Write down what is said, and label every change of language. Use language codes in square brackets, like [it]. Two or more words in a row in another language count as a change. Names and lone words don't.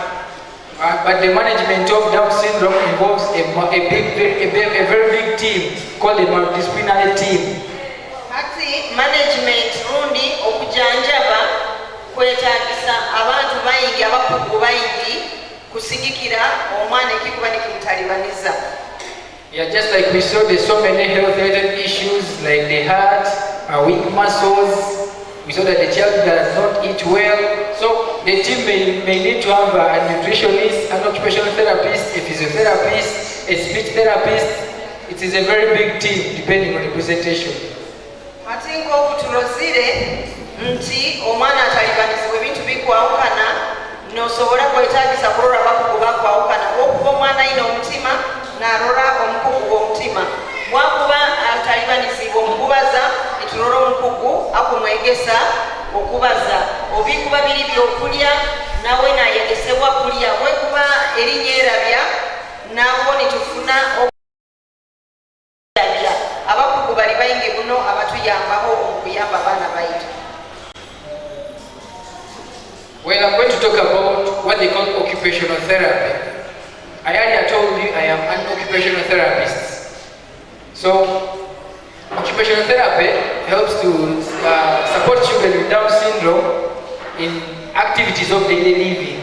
[en] But the management of Down syndrome involves a very big team called a multidisciplinary team. [ttj] Ati management rundi okujanjaba kwetagisa abantu bayingi abakugu bayingi kusigikira omwana ekikuba nikimutalibaniza. [en] Yeah, just like we saw, there's so many health-related issues like the heart, weak muscles. We saw that the child does not eat well. So the team may need to have a nutritionist, an occupational therapist, a physiotherapist, a speech therapist. It is a very big team depending on the presentation. [ttj] Ati ng'okutulozire nti omwana atalibanizibwa ebintu bikwawukana n'osobola kwetagisa kulora abakugu bakwawukana okuba omwana ayina omutima n'alora omukugu gw'omutima bwakuba atalibanizibwa omukubaza netulora omukugu akumwegesa okubaza obikuba biri byokulya nawe nayegesebwa kulya bwekuba erinnya erabya nabo netufuna abakugu bali bayingi muno abatuyambaho okuyamba abaana baitu. [en] Well, I'm going to talk about what they call occupational therapy. I earlier told you I am an occupational therapist. So, occupational therapy helps to support children with Down syndrome in activities of daily living.